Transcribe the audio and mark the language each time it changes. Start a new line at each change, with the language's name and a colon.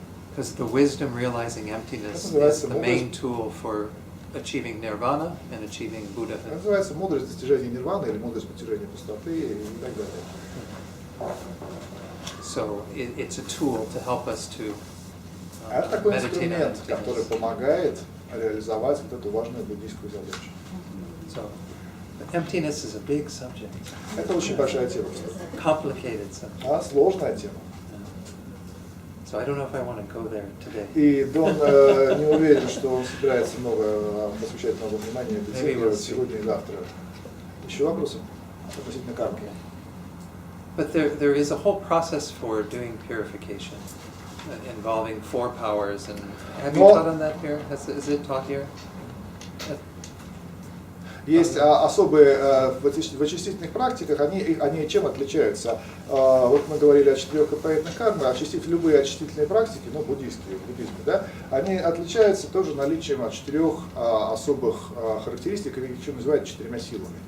English: Because the wisdom realizing emptiness is the main tool for achieving nirvana and achieving Buddhahood.
Russian: Это называется мудрость достижения нирваны или мудрость постижения пустоты и так далее.
English: So it's a tool to help us to
Russian: Это такой
English: meditate on
Russian: инструмент, который
English: emptiness.
Russian: помогает реализовать вот эту важную буддийскую задачу.
English: So emptiness is a big subject.
Russian: Это очень большая тема,
English: Complicated subject.
Russian: Сложная тема.
English: So I don't know if I want to go there today.
Russian: И Дон не уверен, что он собирается посвящать много внимания этой теме сегодня и завтра. Еще вопросы относительно кармы?
English: But there is a whole process for doing purification, involving 4 powers. And have you taught on that here? Is it taught here?
Russian: Есть особые в очистительных практиках, они чем отличаются? Вот мы говорили о 4 опорных кармах, любые очистительные практики, буддийские, в буддизме, да, они отличаются тоже наличием 4 особых характеристик, или что называют 4 силами.